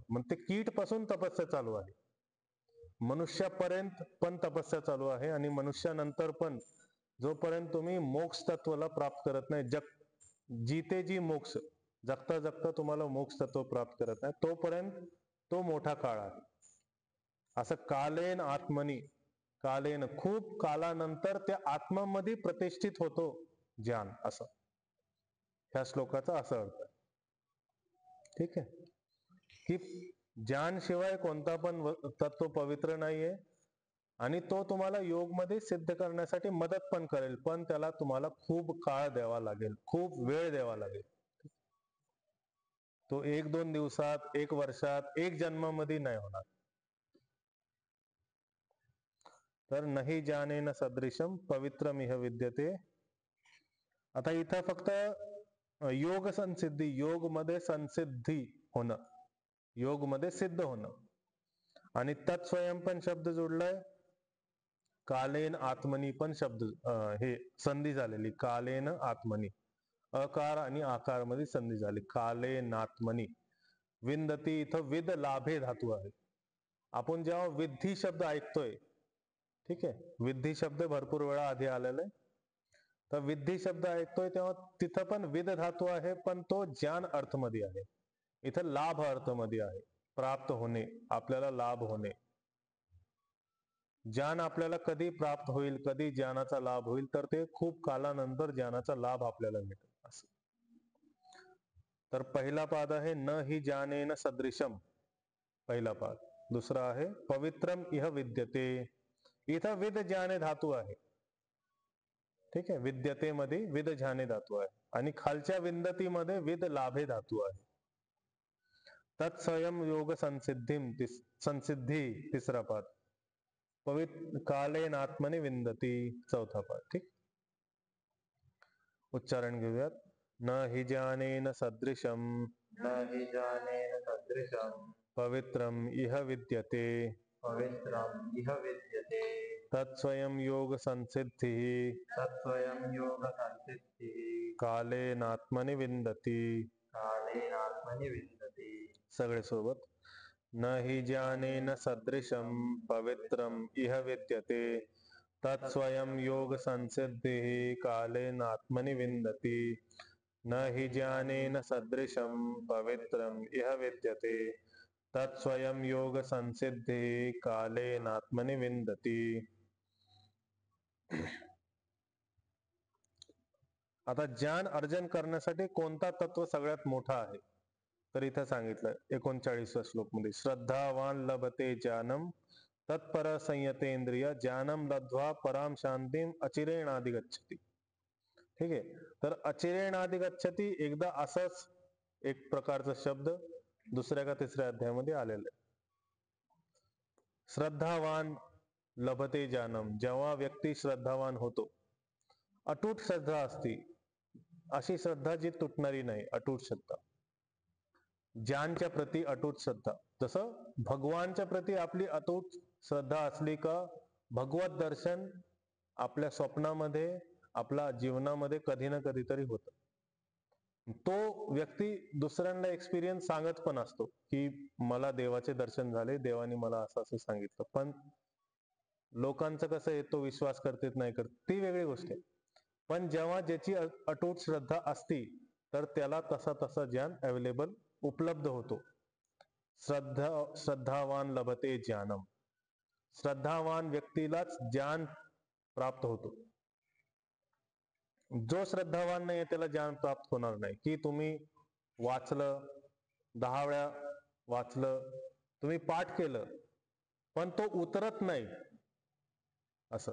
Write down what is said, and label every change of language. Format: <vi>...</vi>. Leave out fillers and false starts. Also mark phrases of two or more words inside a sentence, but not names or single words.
<mr>मग ते कीट पासून तपस्या चालू आहे, मनुष्यापर्यंत पण तपस्या चालू आहे. आणि मनुष्यानंतर पण जोपर्यंत तुम्ही मोक्ष तत्वाला प्राप्त करत नाही,</mr> <hi>जिते जी</hi> <mr>मोक्ष जगता जगता तुम्हाला मोक्ष तत्व प्राप्त करत नाही, तोपर्यंत तो मोठा काळ आहे. असं</mr> <sa>कालेन आत्मनी,</sa> <mr>कालेन खूप कालानंतर त्या आत्मामध्ये प्रतिष्ठित होतो ज्ञान, असं ह्या श्लोकाचा असा अर्थ आहे. ठीक आहे, की ज्ञान शिवाय कोणता पण तत्व पवित्र नाहीये आणि तो तुम्हाला योग मध्ये सिद्ध करण्यासाठी मदत पण करेल, पण त्याला तुम्हाला खूप काळ द्यावा लागेल, खूप वेळ द्यावा लागेल. तो 1-2 दिवसात, 1 वर्षात, 1 जन्मामध्ये नाही होणार.</mr> <sa>तर नाही ज्ञानेन सदृशम पवित्रमिह विद्यते.</sa> <mr>आता इथं फक्त योग संसिद्धी, योग मध्ये संसिद्धी होणं, योग मध्ये सिद्ध होणं आणि तत्स्वयं पण शब्द जोडलाय,</mr> <sa>कालेन आत्मनी</sa> <mr>पण शब्द हे संधी झालेली,</mr> <sa>कालेन आत्मनी,</sa> <mr>अकार आणि आकार मध्ये संधी झाली,</mr> <sa>कालेन आत्मनी.</sa> <mr>विंदती इथं</mr> <sa>विद लाभे</sa> <mr>धातू आहे. आपण जेव्हा विद्धी शब्द ऐकतोय, ठीक आहे, विद्धी शब्द भरपूर वेळा आधी आलेला आहे, तर विद्धी शब्द ऐकतोय तेव्हा तिथं पण विद धातू आहे, पण तो ज्ञान अर्थ मध्ये आहे. इथं लाभ अर्थ मध्ये आहे, प्राप्त होणे, आपल्याला लाभ होणे. ज्ञान आपल्याला कधी प्राप्त होईल, कधी ज्ञानाचा लाभ होईल, तर ते खूप कालानंतर ज्ञानाचा लाभ आपल्याला मिळेल. तर पहिला पाद आहे</mr> <sa>न हि ज्ञानेन सदृशम,</sa> <mr>पहिला पाद. दुसरा आहे</mr> <sa>पवित्रम इह विद्यते.</sa> <mr>इथं</mr> <sa>विद ज्ञाने</sa> <mr>धातू आहे. ठीक आहे, विद्यते मध्ये</mr> <sa>विद ज्ञाने</sa> <mr>धातू आहे आणि खालच्या विंदती मध्ये</mr> <sa>विद लाभे</sa> <mr>धातू आहे.</mr> <sa>तत्स्वयं योग संसिद्धी</sa> <mr>तिसरा पाद.</mr> <sa>पवित्र कालेन आत्मनि विंदती</sa> <mr>चौथा पाद. ठीक, उच्चारण घेऊयात.</mr> <sa>न हि ज्ञानेन सदृशम, न हि ज्ञानेन सदृशं पवित्रम इह विद्यते, पवित्रम् इह विद्यते. तत्स्वयं योग संसिद्धिः, तत्स्वयं योग संसिद्धिः कालेनात्मनि विंदती. कालेनात्मनि विन्दति.</sa> <mr>सगळे सोबत.</mr> <sa>न हि ज्ञानेन सदृशं पवित्रम इह विद्यते, तत्स्वयं योग संसिद्धिः कालेनात्मनि विंदति. न हि ज्ञानेन सदृशं पवित्रम इह विद्यते, तत्स्वयं योग संसिद्धिः कालेनात्मनि विंदति.</sa> <mr>आता ज्ञान अर्जन करण्यासाठी कोणता तत्व सगळ्यात मोठा आहे, तर इथं सांगितलं 39व्या श्लोक मध्ये,</mr> <sa>श्रद्धावान लभते ज्ञानम तत्पर संयतेंद्रिय ज्ञानम लब्ध्वा पराम शांतीम अचिरेणाधिगच्छति.</sa> <mr>ठीक आहे, तर अचिरेणाधिगच्छति एकदा असंच एक प्रकारचा शब्द दुसऱ्या का तिसऱ्या अध्यायामध्ये आलेला आहे.</mr> <sa>श्रद्धावान लभते ज्ञानम,</sa> <mr>जेव्हा व्यक्ती श्रद्धावान होतो, अटूट श्रद्धा असती, अशी श्रद्धा जी तुटणारी नाही, अटूट श्रद्धा, ज्ञानच्या प्रती अटूट श्रद्धा. जसं भगवानच्या प्रती आपली अटूट श्रद्धा असली का भगवत दर्शन आपल्या स्वप्नामध्ये, आपल्या जीवनामध्ये कधी ना कधीतरी होतं. तो व्यक्ती दुसऱ्यांना एक्सपिरियन्स सांगत पण असतो की मला देवाचे दर्शन झाले, देवाने मला असं असं सांगितलं. पण लोकांचं कसं आहे, तो विश्वास करतेत नाही करत ती वेगळी गोष्ट आहे. पण जेव्हा ज्याची अटूट श्रद्धा असती तर त्याला तसा तसा ज्ञान अवेलेबल उपलब्ध होतो.</mr> <sa>श्रद्धावान लभते ज्ञानम.</sa> <mr>श्रद्धावान व्यक्तीलाच ज्ञान प्राप्त होतो. जो श्रद्धावान नाही त्याला ज्ञान प्राप्त होणार नाही. की तुम्ही वाचलं, 10 वेळा वाचलं, तुम्ही पाठ केलं, पण तो उतरत नाही असं.</mr>